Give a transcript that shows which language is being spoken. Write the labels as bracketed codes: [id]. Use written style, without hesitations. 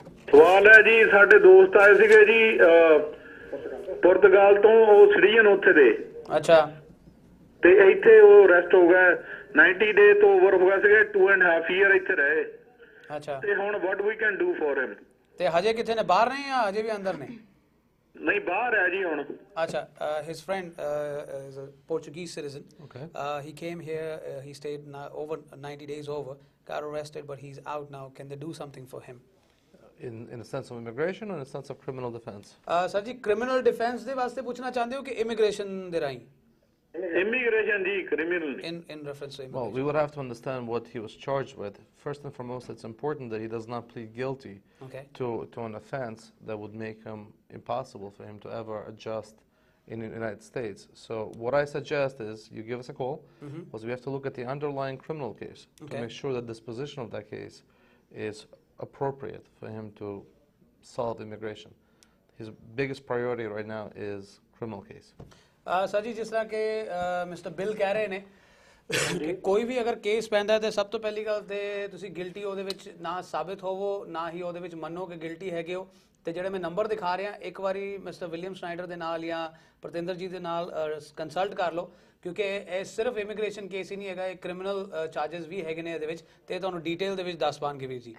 [pa] ਸਵਾਲ ਹੈ ਜੀ, ਸਾਡੇ ਦੋਸਤ ਆਏ ਸੀਗੇ ਜੀ ਪੁਰਤਗਾਲ ਤੋਂ, ਉਹ ਸਿਟੀਜ਼ਨ ਉੱਥੇ ਦੇ। ਅੱਛਾ। ਤੇ ਇੱਥੇ ਉਹ ਅਰੈਸਟ ਹੋ ਗਏ, 90 ਡੇ ਤੋਂ ਓਵਰ ਹੋ ਗਏ ਸੀਗੇ, 2.5 ਈਅਰ ਇੱਥੇ ਰਹੇ। ਅੱਛਾ। ਤੇ ਹੁਣ [en] What we can do for him? [pa] ਤੇ ਹਜੇ ਕਿੱਥੇ ਨੇ? ਬਾਹਰ ਨੇ ਜਾਂ ਹਜੇ ਵੀ ਅੰਦਰ ਨੇ? ਨਹੀਂ, ਬਾਹਰ ਹੈ ਜੀ ਹੁਣ। [en] Acha, his friend is a Portuguese citizen. Okay. He came here, he stayed over 90 days over, got arrested, but he's out now. Can they do something for him? In a sense of immigration or in a sense of criminal defense? [pa] Sir ji, criminal defense ਦੇ ਵਾਸਤੇ ਪੁੱਛਣਾ ਚਾਹੁੰਦੇ ਹੋ ਕਿ immigration ਦੇ ਰਾਹੀਂ? [en] Immigration ji, criminal. In reference to immigration. Well, we would have to understand what he was charged with. First and foremost, it's important that he does not plead guilty to an offense that would make him impossible for him to ever adjust in the United States. So what I suggest is you give us a call, because we have to look at the underlying criminal case to make sure that disposition of that case is appropriate for him to solve immigration. His biggest priority right now is criminal case. [pa] Sir ਜੀ, ਜਿਸ ਤਰ੍ਹਾਂ ਕਿ mister bill ਕਹਿ ਰਹੇ ਨੇ, ਕਿ ਕੋਈ ਵੀ ਅਗਰ ਕੇਸ ਪੈਂਦਾ ਤੇ ਸਭ ਤੋਂ ਪਹਿਲੀ ਗੱਲ ਤੇ ਤੁਸੀਂ ਗਿਲਟੀ ਉਹਦੇ ਵਿੱਚ ਨਾ ਸਾਬਿਤ ਹੋਵੋ, ਨਾ ਹੀ ਉਹਦੇ ਵਿੱਚ ਮੰਨੋ ਕਿ ਗਿਲਟੀ ਹੈਗੇ ਹੋ। ਤੇ ਜਿਹੜੇ ਮੈਂ ਨੰਬਰ ਦਿਖਾ ਰਿਹਾ, ਇੱਕ ਵਾਰੀ ਮਿਸਟਰ ਵਿਲੀਅਮ ਸ਼ਨਾਈਡਰ ਦੇ ਨਾਲ ਜਾਂ ਪ੍ਰਤਿੰਦਰ ਜੀ ਦੇ ਨਾਲ ਕੰਸਲਟ ਕਰ ਲਓ, ਕਿਉਂਕਿ ਇਹ ਸਿਰਫ ਇਮੀਗ੍ਰੇਸ਼ਨ ਕੇਸ ਹੀ ਨਹੀਂ ਹੈਗਾ, ਇਹ ਕ੍ਰਿਮੀਨਲ ਚਾਰजेस ਵੀ ਹੈਗੇ ਨੇ ਇਹਦੇ ਵਿੱਚ, ਤੇ ਤੁਹਾਨੂੰ ਡੀਟੇਲ ਦੇ ਵਿੱਚ ਦੱਸ ਪਾਣਗੇ ਵੀਰ ਜੀ।